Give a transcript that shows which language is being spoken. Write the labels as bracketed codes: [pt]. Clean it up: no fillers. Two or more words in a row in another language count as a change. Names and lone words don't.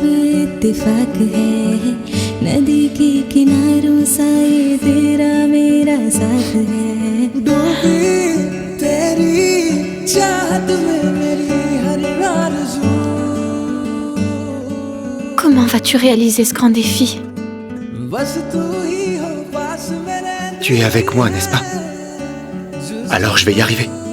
[hi] इत्तेफाक है नदी के किनारों सा ये तेरा मेरा साथ है डूबी तेरी चाहत में मेरी हर आरज़ू [fr] Comment vas-tu réaliser ce grand défi? [hi] बस तू ही हो पास मेरे [fr] Tu es avec moi, n'est-ce pas? Alors je vais y arriver.